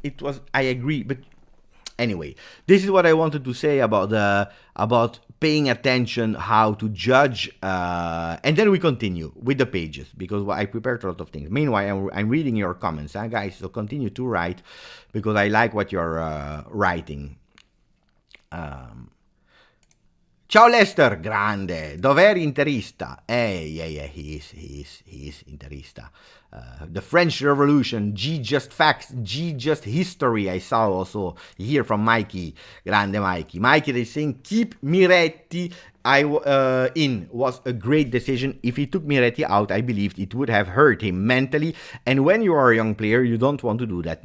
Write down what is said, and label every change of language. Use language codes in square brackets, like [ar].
[en] It was, I agree, but anyway, this is what I wanted to say about paying attention, how to judge, and then we continue with the pages, because I prepared a lot of things. Meanwhile, I'm reading your comments, guys, so continue to write, because I like what you're writing. [it] Ciao Lester, grande, dov'eri interista? [en] Yeah, he is interista. The French Revolution, Just Facts, Just History, I saw also here from Mikey, [it] grande [en] Mikey. Mikey, they saying, keep Miretti in, was a great decision. If he took Miretti out, I believed it would have hurt him mentally, and when you are a young player, you don't want to do that.